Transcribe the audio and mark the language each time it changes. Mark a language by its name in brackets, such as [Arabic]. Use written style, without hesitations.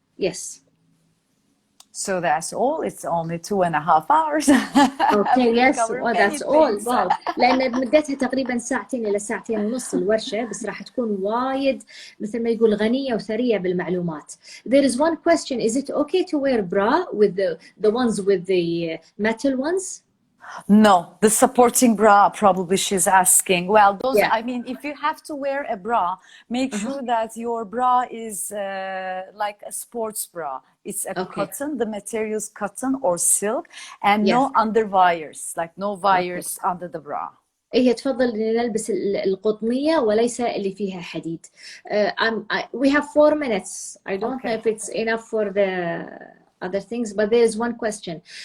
[English] Yes. So that's all. It's only 2.5 hours. Okay, yes. Oh, that's all. Wow. [Arabic] لأن مدتها تقريبا ساعتين إلى ساعتين ونص الورشة، بس راح تكون وايد مثل ما يقول غنية وثرية بالمعلومات. [English] There is one question. Is it okay to wear bra with the ones with the metal ones? No, the supporting bra, probably she's asking. Well, those, I mean, if you have to wear a bra, make sure that your bra is like a sports bra. It's a cotton, the material is cotton or silk, and no under wires, like no wires under the bra. هي تفضل إن نلبس القطنية وليس اللي فيها حديد. We have 4 minutes. I don't know if it's enough for the other things, but there is one question.